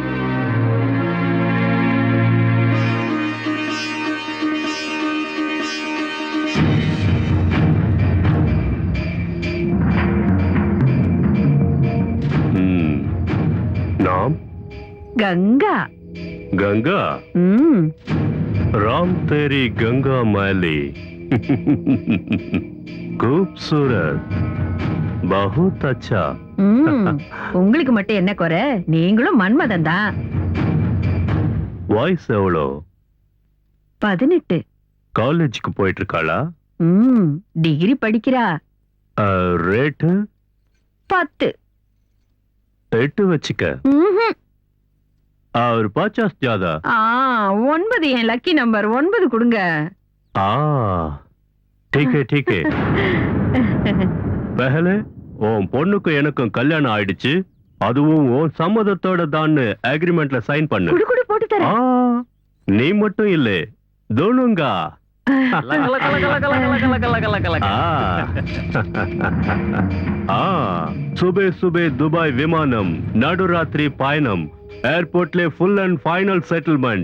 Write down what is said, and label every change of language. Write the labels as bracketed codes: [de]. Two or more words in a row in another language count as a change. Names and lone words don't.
[ta] நாம் கங்கா. [hi] गंगा ம். राम तेरी गंगा मैली खूबसूरत बहुत अच्छा [ta] ம். உங்களுக்கு மட்டும் என்ன குறை? நீங்களும் மன்மதன் தான். வாய்ஸ் எவ்வளோ 18. காலேஜுக்கு போயிட்டு இருக்காளா ம். டிகிரி படிக்கிறா. ரேட்டு 10. 8 வச்சுக்க ம்ஹும். [hi] और 50 ज्यादा [ta] 9 என் லக்கி நம்பர். 9 கொடுங்க. [hi] ठीक है [ta] पहले உன் பொண்ணுக்கு எனக்கும் கல்யாணம் ஆயிடுச்சு, அதுவும் உன் சம்மதத்தோட தான் அக்ரிமெண்ட்ல சைன் பண்ணு. குடு குடு போட்டு தரேன். நீ மட்டும் இல்ல தோனுங்கா. சுபே சுபே துபாய் விமானம், நடுராத்திரி பயணம், ஏர்போர்ட்ல [en] full and final settlement.